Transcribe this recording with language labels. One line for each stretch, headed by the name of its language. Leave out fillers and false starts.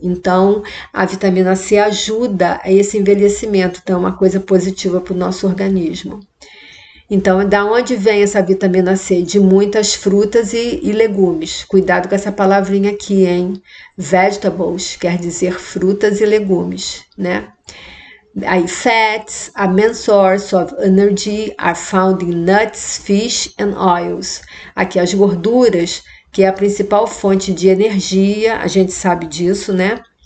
Portuguese: Então, a vitamina C ajuda a esse envelhecimento. Então, é uma coisa positiva para o nosso organismo. Então, da onde vem essa vitamina C? De muitas frutas e legumes. Cuidado com essa palavrinha aqui, hein? Vegetables quer dizer frutas e legumes, né?
English: Aí, fats, a main source of energy, are found in nuts, fish and oils.
Portuguese: Aqui, as gorduras, que é a principal fonte de energia, a gente sabe disso, né?